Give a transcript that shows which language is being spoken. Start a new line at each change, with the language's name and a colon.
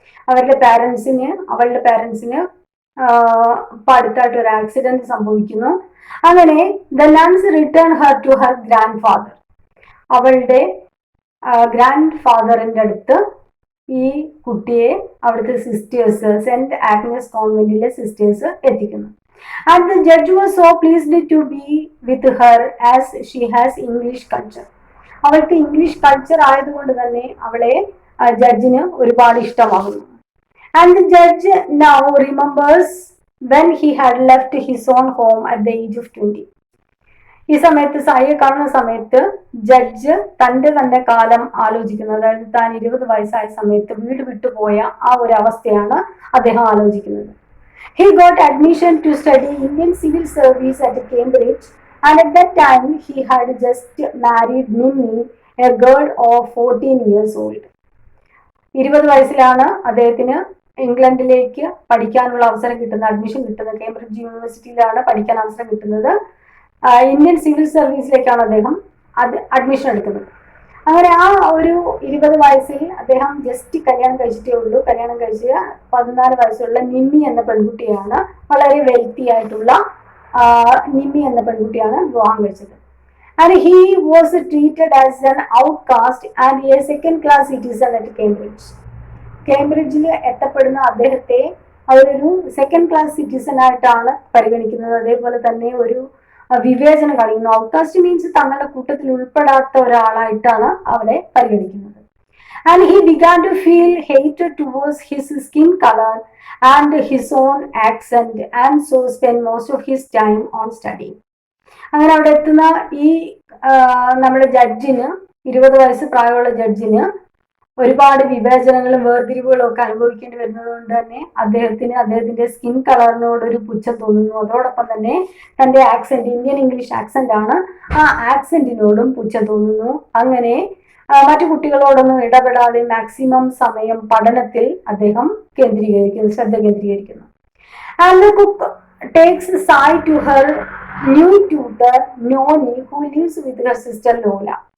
Malayalam: അവളുടെ പാരൻസിന് ഇപ്പൊ അടുത്തായിട്ട് ഒരു ആക്സിഡന്റ് സംഭവിക്കുന്നു. അങ്ങനെ
English: The nuns return her to her grandfather.
Malayalam: അവളുടെ ഗ്രാൻഡ് ഫാദറിന്റെ അടുത്ത് ഈ കുട്ടിയെ അവിടുത്തെ സിസ്റ്റേഴ്സ്, സെന്റ് ആഗ്നസ് കോൺവെന്റിലെ സിസ്റ്റേഴ്സ് എത്തിക്കുന്നു.
English: And the judge was so pleased to be with her as she has English culture.
Malayalam: അവൾക്ക് ഇംഗ്ലീഷ് കൾച്ചർ ആയതുകൊണ്ട് തന്നെ അവളെ ജഡ്ജിന് ഒരുപാട് ഇഷ്ടമാകുന്നു.
English: And the judge now remembers when he had left his own home at the age of 20.
Malayalam: ഈ സമയത്ത് സായിയെ കാണുന്ന സമയത്ത് judge തന്റെ കാലം ആലോചിക്കുന്നത്, അതായത് താൻ 20 വയസ്സായ സമയത്ത് വീട് വിട്ടുപോയ ആ ഒരു അവസ്ഥയാണ് അദ്ദേഹം ആലോചിക്കുന്നത്.
English: He got admission to study Indian Civil Service at Cambridge, and at that time he had just married Nimmi, a girl of 14 years old.
Malayalam: 20 വയസ്സിലാണ് അദ്ദേഹത്തിന് ഇംഗ്ലണ്ടിലേക്ക് പഠിക്കാനുള്ള അവസരം കിട്ടുന്നത്, അഡ്മിഷൻ കിട്ടുന്നത്. കേംബ്രിഡ്ജ് യൂണിവേഴ്സിറ്റിയിലാണ് പഠിക്കാൻ അവസരം കിട്ടുന്നത്. ഇന്ത്യൻ സിവിൽ സർവീസിലേക്കാണ് അദ്ദേഹം അഡ്മിഷൻ എടുക്കുന്നത്. അങ്ങനെ ആ ഒരു 20 വയസ്സിൽ അദ്ദേഹം ജസ്റ്റ് കല്യാണം കഴിച്ചിട്ടേ ഉള്ളൂ. കല്യാണം കഴിച്ച് 14 വയസ്സുള്ള നിമ്മി എന്ന പെൺകുട്ടിയാണ്, വളരെ വെൽത്തി ആയിട്ടുള്ള നിമ്മി എന്ന പെൺകുട്ടിയാണ് വിവാഹം കഴിച്ചത്.
English: And he was treated as an outcast and a second class citizen at Cambridge.
Malayalam: കേംബ്രിഡ്ജിൽ എത്തപ്പെടുന്ന അദ്ദേഹത്തെ അവരൊരു സെക്കൻഡ് ക്ലാസ് സിറ്റിസൺ ആയിട്ടാണ് പരിഗണിക്കുന്നത്. അതേപോലെ തന്നെ ഒരു വിവേചനം കാണിക്കുന്നു. ഔട്ട്കാസ്റ്റ് മീൻസ് തങ്ങളുടെ കൂട്ടത്തിൽ ഉൾപ്പെടാത്ത ഒരാളായിട്ടാണ് അവരെ പരിഗണിക്കുന്നത്.
English: And he began to feel hatred towards his skin color and his own accent, and so spent most of his time on studying.
Malayalam: അങ്ങനെ അവിടെ എത്തുന്ന ഈ നമ്മുടെ ജഡ്ജിന്, 20 വയസ്സ് പ്രായമുള്ള ജഡ്ജിന് ഒരുപാട് വിവേചനങ്ങളും വേർതിരിവുകളും ഒക്കെ അനുഭവിക്കേണ്ടി വരുന്നത് കൊണ്ട് തന്നെ അദ്ദേഹത്തിന്റെ സ്കിൻ കളറിനോടൊരു പുച്ഛം തോന്നുന്നു. അതോടൊപ്പം തന്നെ തന്റെ ആക്സെന്റ്, ഇന്ത്യൻ ഇംഗ്ലീഷ് ആക്സെന്റ് ആണ്, ആ ആക്സെന്റിനോടും പുച്ഛം തോന്നുന്നു. അങ്ങനെ മറ്റു കുട്ടികളോടൊന്നും ഇടപെടാതെ മാക്സിമം സമയം പഠനത്തിൽ അദ്ദേഹം ശ്രദ്ധ കേന്ദ്രീകരിക്കുന്നു.
English: And the cook takes Sai to her new tutor Noni, who lives with her sister Lola.